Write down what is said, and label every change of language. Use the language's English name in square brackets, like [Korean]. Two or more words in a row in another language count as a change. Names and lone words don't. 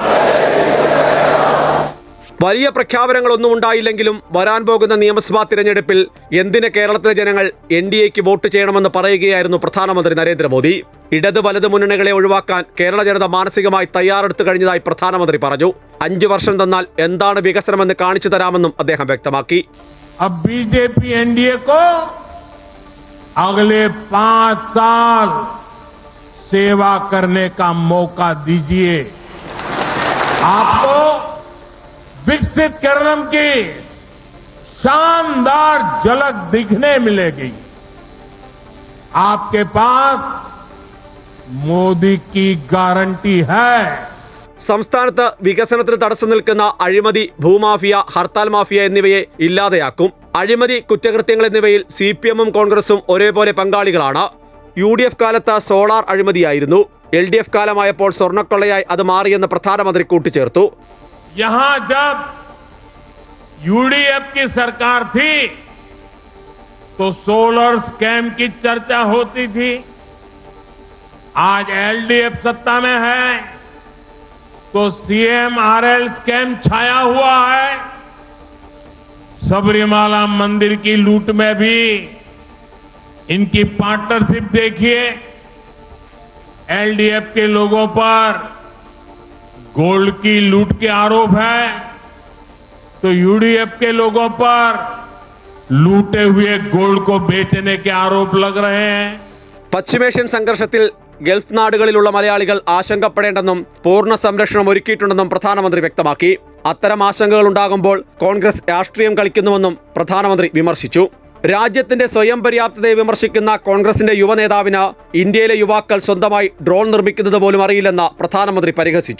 [Malayalam] വലിയ പ്രഖ്യാപനങ്ങളൊന്നും ഉണ്ടായില്ലെങ്കിലും വരാൻ പോകുന്ന നിയമസഭാ തിരഞ്ഞെടുപ്പിൽ എന്തിന് കേരളത്തിലെ ജനങ്ങൾ NDAയ്ക്ക് വോട്ട് ചെയ്യണമെന്ന് പറയുകയായിരുന്നു പ്രധാനമന്ത്രി നരേന്ദ്രമോദി. ഇടത് വലത് മുന്നണികളെ ഒഴിവാക്കാൻ കേരള ജനത മാനസികമായി തയ്യാറെടുത്തു കഴിഞ്ഞതായി പ്രധാനമന്ത്രി പറഞ്ഞു. 5 വർഷം തന്നാൽ എന്താണ് വികസനമെന്ന് കാണിച്ചു തരാമെന്നും അദ്ദേഹം വ്യക്തമാക്കി. [Hindi] BJP NDA को अगले 5 साल सेवा करने का मौका दीजिए. आपको विकसित केरलम की शानदार झलक दिखने मिलेगी. आपके पास मोदी की गारंटी है. [Malayalam] സംസ്ഥാനത്ത് വികസനത്തിന് തടസ്സം നിൽക്കുന്ന അഴിമതി, ഭൂമാഫിയ, ഹർത്താൽ മാഫിയ എന്നിവയെ ഇല്ലാതെയാക്കും. അഴിമതി, കുറ്റകൃത്യങ്ങൾ എന്നിവയിൽ CPMഉം കോൺഗ്രസും ഒരേപോലെ പങ്കാളികളാണ്. UDF കാലത്ത് സോളാർ അഴിമതിയായിരുന്നു. LDF കാലമായപ്പോൾ സ്വർണ്ണക്കൊള്ളയായി അത് മാറിയെന്ന് പ്രധാനമന്ത്രി കൂട്ടിച്ചേർത്തു. [Hindi] यहां जब UDF की सरकार थी तो [English] solar scam [Hindi] की चर्चा होती थी। आज एलडीएफ सत्ता में है तो सीएमआरएल स्कैम छाया हुआ है। सबरीमाला मंदिर की लूट में भी इनकी पार्टनरशिप देखिए। एलडीएफ के लोगों पर गोल्ड की लूट के आरोप है तो यूडीएफ के लोगों पर लूटे हुए गोल्ड को बेचने के आरोप लग रहे हैं। [Malayalam] പശ്ചിമേഷ്യൻ സംഘർഷത്തിൽ ഗൾഫ് നാടുകളിലുള്ള മലയാളികൾ ആശങ്കപ്പെടേണ്ടെന്നും പൂർണ്ണ സംരക്ഷണം ഒരുക്കിയിട്ടുണ്ടെന്നും പ്രധാനമന്ത്രി വ്യക്തമാക്കി. അത്തരം ആശങ്കകൾ ഉണ്ടാകുമ്പോൾ കോൺഗ്രസ് രാഷ്ട്രീയം കളിക്കുന്നുവെന്നും പ്രധാനമന്ത്രി വിമർശിച്ചു. രാജ്യത്തിന്റെ സ്വയം പര്യാപ്തതയെ വിമർശിക്കുന്ന കോൺഗ്രസിന്റെ യുവനേതാവിന് ഇന്ത്യയിലെ യുവാക്കൾ സ്വന്തമായി ഡ്രോൺ നിർമ്മിക്കുന്നത് പോലും അറിയില്ലെന്ന് പ്രധാനമന്ത്രി പരിഹസിച്ചു.